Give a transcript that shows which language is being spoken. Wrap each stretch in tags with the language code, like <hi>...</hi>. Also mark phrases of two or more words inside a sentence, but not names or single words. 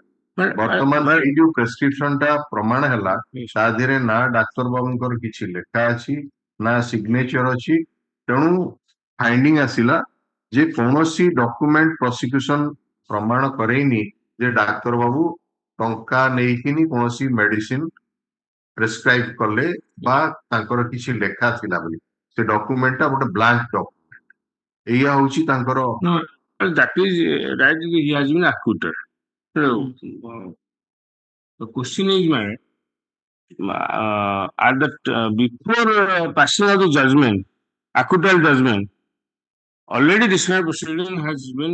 <or>ବର୍ତ୍ତମାନ ଏଇ ଯୋଉ ପ୍ରେସକ୍ରିପସନ ଟା ପ୍ରମାଣ ହେଲା, ତା ଦେହରେ ନା ଡାକ୍ତର ବାବୁଙ୍କର କିଛି ଲେଖା ଅଛି ନା ସିଗ୍ନେଚର ଅଛି, ତେଣୁ ଫାଇଣ୍ଡିଂ ଆସିଲା ଯେ କୌଣସି</or> <en>document prosecution</en> <or>ପ୍ରମାଣ କରେଇନି ଯେ ଡାକ୍ତର ବାବୁ ଟଙ୍କା ନେଇକିନି କୌଣସି</or> <en>medicine prescribe</en> <or>କଲେ ବା ତାଙ୍କର କିଛି ଲେଖା ଥିଲା ବୋଲି। ସେ ଡକୁମେଣ୍ଟଟା ଗୋଟେ</or> <en>blank document.</en> <or>ଏଇଆ ହଉଛି ତାଙ୍କର।</or> <en>No, that is right. He has been acquitted. So, the question is, my at that before passing of the judgment, acquittal judgment, already this kind of proceeding has been</en>